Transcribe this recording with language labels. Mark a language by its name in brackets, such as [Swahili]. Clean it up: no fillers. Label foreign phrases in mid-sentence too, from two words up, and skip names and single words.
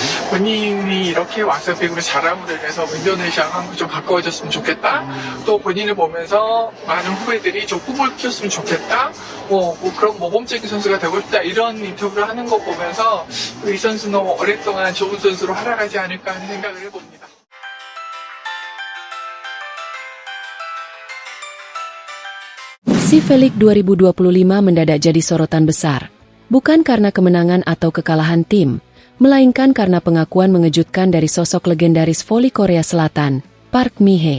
[Korean] 본인이 이렇게 와서 배구를 잘함으로 인해서 인도네시아랑 좀 가까워졌으면 좋겠다. 또 본인을 보면서 많은 후배들이 좀 꿈을 키웠으면 좋겠다. 그런 모범적인 선수가 되고 싶다. 이런 인터뷰를 하는 거 보면서 이 선수 너무 오랫동안 좋은 선수로 활약하지 않을까 하는 생각을 해봅니다. [Indonesian] Si Felix 2025 mendadak jadi sorotan besar, bukan karena kemenangan atau kekalahan tim, melainkan karena pengakuan mengejutkan dari sosok legendaris voli Korea Selatan, Park Mi-hee.